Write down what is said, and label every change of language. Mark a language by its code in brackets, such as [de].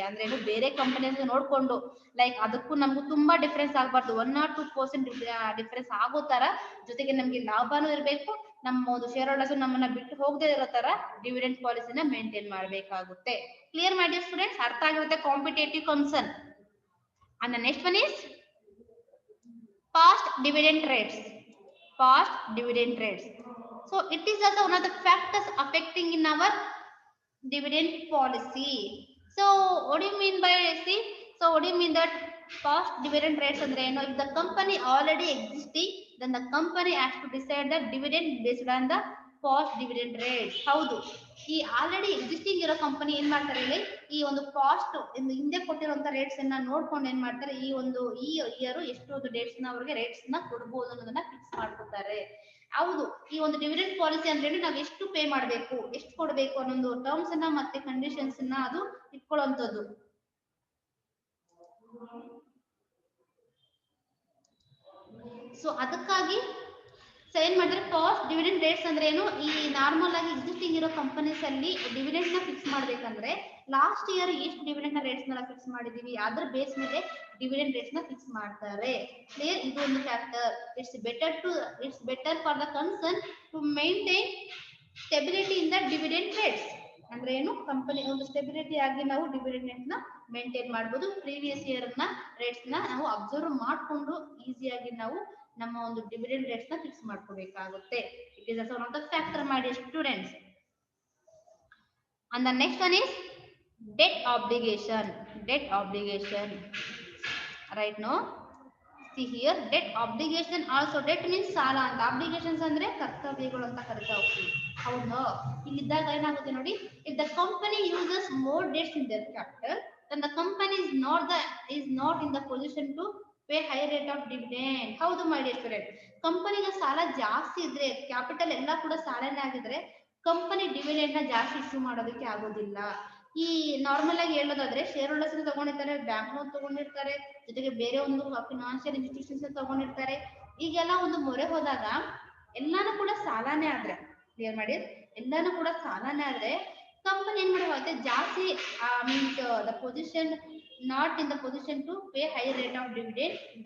[kn] ಅಂದ್ರೆ ಏನು, ಬೇರೆ ಕಂಪನಿಯನ್ನು ನೋಡ್ಕೊಂಡು ಲೈಕ್ ಅದಕ್ಕೂ ನಮಗೂ ತುಂಬಾ ಡಿಫ್ರೆನ್ಸ್ ಆಗ್ಬಾರ್ದು. 1 or 2% ಡಿಫ್ರೆನ್ಸ್ ಆಗೋ ತರ, ಜೊತೆಗೆ ನಮ್ಗೆ ಲಾಭನೂ ಇರಬೇಕು, ನಮ್ಮ ಒಂದು ಶೇರ್ ಹೋಲ್ಡರ್ಸ್ ನಮ್ಮನ್ನ ಬಿಟ್ಟು ಹೋಗದೆ ಇರೋ ತರ ಡಿವಿಡೆಂಡ್ ಪಾಲಿಸಿನ ಮೇಂಟೈನ್ ಮಾಡ್ಬೇಕಾಗುತ್ತೆ. ಕ್ಲಿಯರ್ ಮಾಡಿ ಸ್ಟೂಡೆಂಟ್ಸ್? ಅರ್ಥ ಆಗಿರುತ್ತೆ competitive concern. [en] And the next one is past dividend rates. Past dividend rates. So it is also one of the factors affecting in our dividend policy. So what do you mean by see? So what do you mean that past dividend rates [kn] andre eno? [en] If the company already existing, then the company has to decide the dividend based on the past dividend rates. [kn] ಹೌದು, ಈ already existing ಇರೋ company ಏನ್ ಮಾಡ್ತಾರೆ ಹೇಳಿ, ಈ ಒಂದು past ಹಿಂದೆ ಕೊಟ್ಟಿರುವಂತ rates ಅನ್ನ ನೋಡ್ಕೊಂಡು ಏನ್ ಮಾಡ್ತಾರೆ, ಈ ಇಯರ್ ಎಷ್ಟು ಒಂದು ಡೇಟ್ಸ್ ನ ಅವ್ರಿಗೆ ರೇಟ್ಸ್ ನ ಕೊಡಬಹುದು ಅನ್ನೋದನ್ನ ಫಿಕ್ಸ್ ಮಾಡ್ಕೊತಾರೆ. ಹೌದು, ಈ ಒಂದು ಡಿವಿಡೆಂಡ್ ಪಾಲಿಸಿ ಅಂದ್ರೆ ನಾವು ಎಷ್ಟು ಪೇ ಮಾಡಬೇಕು, ಎಷ್ಟು ಕೊಡಬೇಕು ಅನ್ನೋ ಟರ್ಮ್ಸ್ ಅನ್ನ ಮತ್ತೆ ಕಂಡೀಷನ್ಸ್ ನ ಅದು ಇಟ್ಕೊಳ್ಳುವಂತದ್ದು. ಸೊ ಅದಕ್ಕಾಗಿ ಏನ್ ಮಾಡಿದ್ರೆ, ಪಾಸ್ಟ್ ಡಿವಿಡೆಂಡ್ ರೇಟ್ಸ್ ಅಂದ್ರೆ ಏನು, ಈ ನಾರ್ಮಲ್ ಆಗಿ ಎಕ್ಸಿಸ್ಟಿಂಗ್ ಇರೋ ಕಂಪನೀಸ್ ಅಲ್ಲಿ ಡಿವಿಡೆಂಡ್ ನ ಫಿಕ್ಸ್ ಮಾಡ್ಬೇಕಂದ್ರೆ ಲಾಸ್ಟ್ ಇಯರ್ ಎಷ್ಟು ಡಿವಿಡೆಂಡ್ ನ ರೇಟ್ಸ್ ನ ಫಿಕ್ಸ್ ಮಾಡಿದೀವಿ ಅದ್ರ ಬೇಸ್ ಮೇಲೆ ಡಿವಿಡೆಂಡ್ ರೇಟ್ಸ್ ನ ಫಿಕ್ಸ್ ಮಾಡ್ತಾರೆ. ಕ್ಲಿಯರ್? ಇದು ಒಂದು factor. [en] It's better for the concern to maintain stability in the dividend rates. [kn] ಅಂದ್ರೆ ಏನು, ಕಂಪನಿ ಒಂದು ಸ್ಟೆಬಿಲಿಟಿ ಆಗಿ ನಾವು ಡಿವಿಡೆಂಡ್ ರೇಟ್ ನ ಮೇಂಟೈನ್ ಮಾಡಬಹುದು. ಪ್ರೀವಿಯಸ್ ಇಯರ್ ನ ರೇಟ್ಸ್ ನ ನಾವು ಅಬ್ಸರ್ವ್ ಮಾಡ್ಕೊಂಡು ಈಸಿಯಾಗಿ ನಾವು ನಮ್ಮ ಒಂದು ಡಿವಿಡೆಂಡ್ ರೇಟ್ಸ್ ನ ಫಿಕ್ಸ್ ಮಾಡ್ಕೋಬೇಕಾಗುತ್ತೆ. [en] It is also one of the factor, my dear students. And the next one is debt obligation. Debt obligation. Right now, see here, debt obligation also. Debt means [kn] ಸಾಲ ಅಂತ, obligations ಅಂದ್ರೆ ಕರ್ತವ್ಯಗಳು ಅಂತ ಕರಿತಾ ಹೋಗ್ತೀವಿ. ಹೌದಾ? ಇಲ್ಲಿದ್ದಾಗ ಏನಾಗುತ್ತೆ ನೋಡಿ, [en] if the company uses more debts in their capital, then the company is not in the position to pay high rate of dividend. [kn] ಹೌದು [en] my dear student. [kn] ಕಂಪನಿಗೆ ಸಾಲ ಜಾಸ್ತಿ ಇದ್ರೆ, ಕ್ಯಾಪಿಟಲ್ ಎಲ್ಲ ಕೂಡ ಸಾಲನೇ ಆಗಿದ್ರೆ, ಕಂಪನಿ ಡಿವಿಡೆಂಡ್ ನ ಜಾಸ್ತಿ ಇಶ್ಯೂ ಮಾಡೋದಕ್ಕೆ ಆಗೋದಿಲ್ಲ. ಈ ನಾರ್ಮಲ್ ಆಗಿ ಹೇಳೋದಾದ್ರೆ, ಶೇರ್ ಹೋಲ್ಡರ್ಸ್ ತಗೊಂಡಿರ್ತಾರೆ, ಬ್ಯಾಂಕ್ನವ್ರು ತಗೊಂಡಿರ್ತಾರೆ, ಜೊತೆಗೆ ಬೇರೆ ಒಂದು ಫಿನಾನ್ಷಿಯಲ್ ಇನ್ಸ್ಟಿಟ್ಯೂಷನ್ಸ್ ತಗೊಂಡಿರ್ತಾರೆ. ಈಗೆಲ್ಲ ಒಂದು ಮೊರೆ ಹೋದಾಗ ಎಲ್ಲಾನು ಕೂಡ ಸಾಲನೇ ಆದ್ರೆ, ಕ್ಲಿಯರ್ ಮಾಡಿ, ಎಲ್ಲಾನು ಕೂಡ ಸಾಲನೇ ಆದ್ರೆ ಕಂಪನಿ ಏನ್ ಮಾಡುತ್ತೆ, ಜಾಸ್ತಿ [en] Means the position not in the position to pay high rate of dividend.